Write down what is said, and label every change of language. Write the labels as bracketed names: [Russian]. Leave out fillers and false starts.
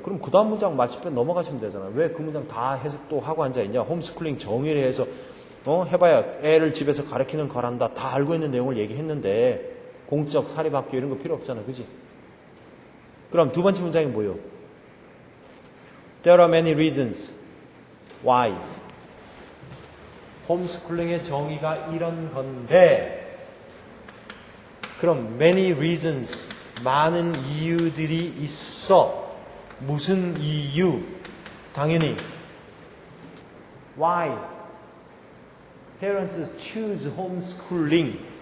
[Korean] 그럼 그 다음 문장 맞춤편 넘어가시면 되잖아. 왜 그 문장 다 해석 또 하고 앉아있냐? 홈스쿨링 정의를 해서 해봐야 애를 집에서 가르치는 거란다. 다 알고 있는 내용을 얘기했는데 공적, 사립학교 이런 거 필요 없잖아. 그지? 그럼 두 번째 문장이 뭐예요? [English] There are many reasons why. [Korean] 홈스쿨링의 정의가 이런 건데 그럼 [English] many reasons, [Korean] 많은 이유들이 있어. 무슨 이유? 당연히 [English] why parents choose homeschooling.